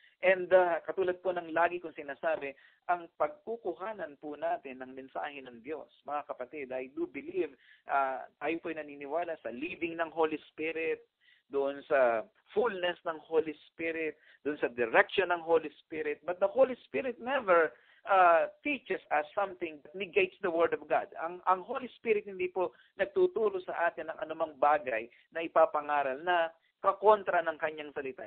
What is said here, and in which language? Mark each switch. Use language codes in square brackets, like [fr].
[tl] And katulad po ng lagi kong sinasabi, ang pagkukuhanan po natin ng mensahe ng Diyos, mga kapatid, [en] I do believe, [tl] tayo po ay naniniwala sa leading ng Holy Spirit, doon sa fullness ng Holy Spirit, doon sa direction ng Holy Spirit. [en] But the Holy Spirit never teaches us something that negates the Word of God. [tl] Ang Holy Spirit hindi po nagtuturo sa atin ng anumang bagay na ipapangaral na kakontra ng kanyang salita.